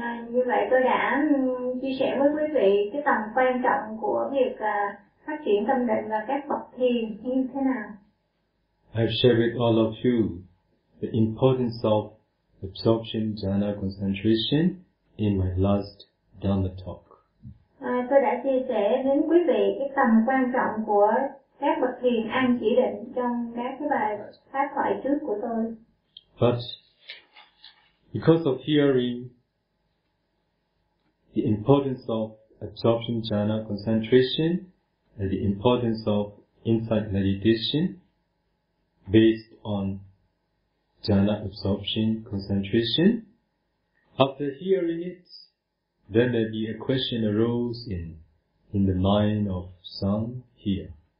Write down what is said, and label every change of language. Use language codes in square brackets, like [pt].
[vi] Như vậy tôi đã chia sẻ với quý vị cái tầm quan trọng của việc phát triển tâm định và các bậc thiền như thế nào. [en] I've shared with all of you the importance of absorption jhana concentration in my last Dhamma talk. [vi] Tôi đã chia sẻ đến quý vị cái tầm quan trọng của các bậc thiền ăn chỉ định trong các cái bài pháp thoại trước của tôi. [en] But because of hearing the importance of absorption jhana concentration and the importance of insight meditation based on jhana absorption concentration, after hearing it, then maybe a question arose in the mind of some here.